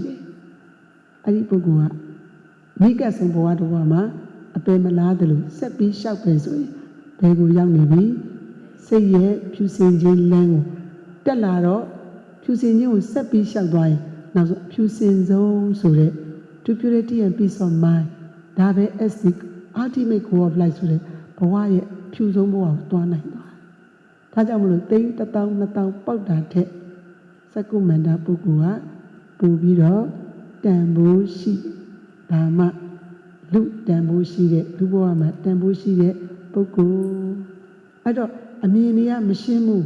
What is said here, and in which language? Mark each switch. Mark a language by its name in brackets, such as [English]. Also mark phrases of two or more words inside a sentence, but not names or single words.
[Burmese] တယ်အဲ့ဒီပုဂ္ဂိုလ်ကမိကဆုံဘဝတော်မှာအပယ်မလားတယ်လို့ဆက်ပြီးလျှောက်ပဲဆိုရင်ဘယ်ကိုရောက်နေပြီစိတ်ရဲ့ဖြူစင်ခြင်းလမ်းကိုတက်လာတော့ဖြူစင်ခြင်းကိုဆက်ပြီးလျှောက်သွားရင်နောက်ဆုံးဖြူစင်ဆုံးဆိုတဲ့ [English] to purity and peace of mind [Burmese] ဒါပဲ [English] as the ultimate goal of life [Burmese] ဆိုတဲ့ဘဝရဲ့ဖြူဆုံးဘဝကိုတွားနိုင်သွားတယ်ဒါကြောင့်မလို့သိန်း1000 2000ပေါက်တာတဲ့စက္ကုမန္တပုဂ္ဂိုလ်ကပို့ပြီး တော့တန်ဖိုးရှိဒါမှလူတန်ဖိုးရှိတဲ့လူဘဝမှာတန်ဖိုးရှိတဲ့ပုဂ္ဂိုလ်အဲ့တော့အမြင်တွေကမရှင်းဘူး